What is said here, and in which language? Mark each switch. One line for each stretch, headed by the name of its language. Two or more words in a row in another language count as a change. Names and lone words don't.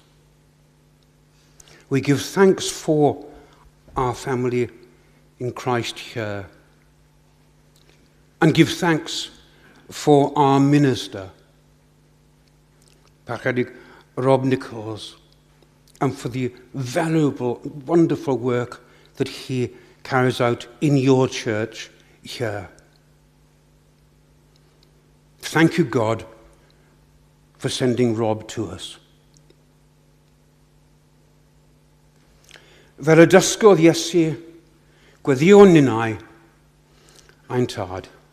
English: We give thanks for our family in Christ here, and give thanks for our minister, Parchedig Rob Nichols, and for the valuable, wonderful work that he carries out in your church here. Thank you, God, for sending Rob to us.
Welsh: Fel y dysgodd Iesu, gweddion ninnau ein tad.